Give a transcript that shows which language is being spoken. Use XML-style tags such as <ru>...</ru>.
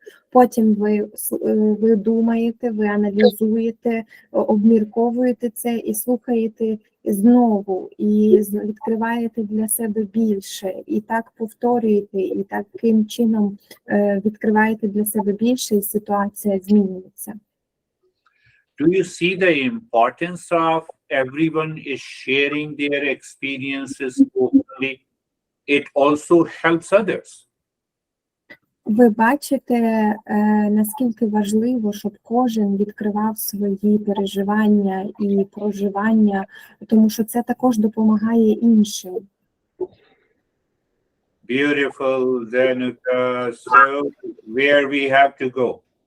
<uk>Потім ви думаєте, ви аналізуєте, обмірковуєте це і слухаєте знову, і відкриваєте для себе більше. І так повторюєте, і таким чином відкриваєте для себе більше, і ситуація змінюється.</uk> <en>Do you see the importance of everyone is sharing their experiences openly? It also helps others.</en> <uk>Ви бачите, наскільки важливо, щоб кожен відкривав свої переживання і проживання, тому що це також допомагає іншим.</uk> <en>Beautiful, Danuta. So where we have to go?</en>